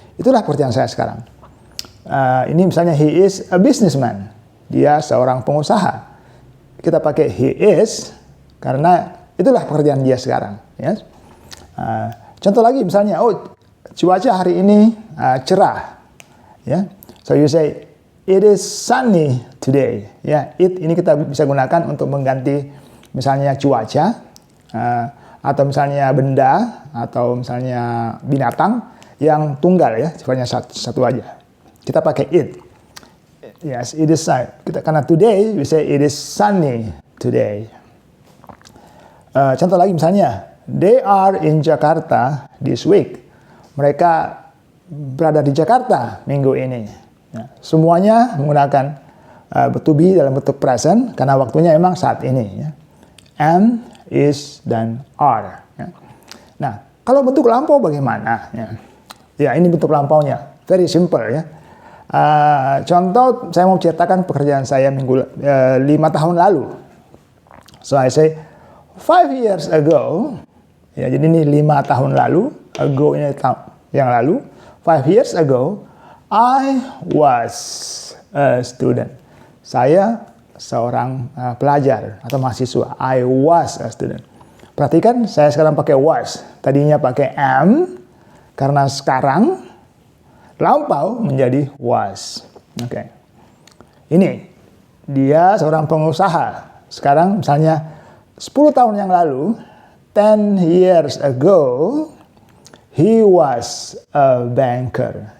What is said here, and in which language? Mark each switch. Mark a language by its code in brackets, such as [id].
[id] Itulah pekerjaan saya sekarang. Ini misalnya [en] he is a businessman. [id] Dia seorang pengusaha. Kita pakai he is karena itulah pekerjaan dia sekarang. Ya. Contoh lagi misalnya, cuaca hari ini cerah. Ya. [en] So you say, it is sunny today. [id] Ya, it ini kita bisa gunakan untuk mengganti misalnya cuaca, atau misalnya benda, atau misalnya binatang yang tunggal ya, sifatnya satu aja. Kita pakai [en] it. Yes, it is sunny. Karena today, we say it is sunny today. [id] Contoh lagi misalnya, [en] they are in Jakarta this week. [id] Mereka berada di Jakarta minggu ini. Ya, semuanya menggunakan to be dalam bentuk present karena waktunya memang saat ini. Ya. Am, is, dan are. Ya. Nah, kalau bentuk lampau bagaimana? Ya, ini bentuk lampaunya. [en] Very simple [id] ya. Contoh, saya mau ceritakan pekerjaan saya 5 tahun lalu. [en] So I say, 5 years ago. [id] Ya, jadi ini 5 tahun lalu. Ago ini yang lalu. [en] 5 years ago, I was a student. [id] Saya seorang pelajar atau mahasiswa. [en] I was a student. [id] Perhatikan, saya sekarang pakai was. Tadinya pakai am, karena sekarang lampau menjadi was. Oke. Ini, dia seorang pengusaha. Sekarang misalnya 10 tahun yang lalu, [en] 10 years ago, he was a banker.